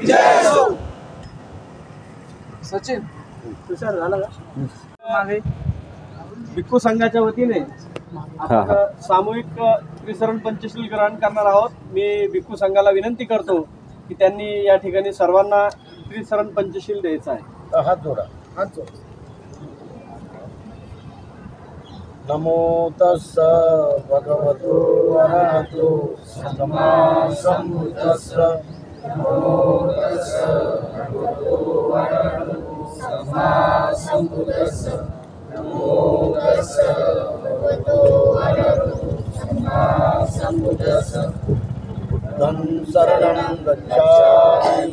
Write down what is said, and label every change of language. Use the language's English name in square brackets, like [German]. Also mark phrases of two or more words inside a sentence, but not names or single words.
[Marathi] सचिन तुषार झाला का मागे भिक्खू संघाच्या वतीने आपण सामूहिक त्रिसरण पंचशील ग्रहण करणार आहोत। मी भिक्खू संघाला विनंती करतो की त्यांनी या ठिकाणी सर्वांना त्रिसरण पंचशील द्यायचं आहे। हात जोडा हात जोडा। [Pali] नमो तस्स भगवतो अरहतो सम्मा सम्बुद्धस्स नमो तस्स भगवतो अरहतो सम्मा सम्बुद्धस्स नमो तस्स भगवतो अरहतो सम्मा सम्बुद्धस्स बुद्धं शरणं गच्छामि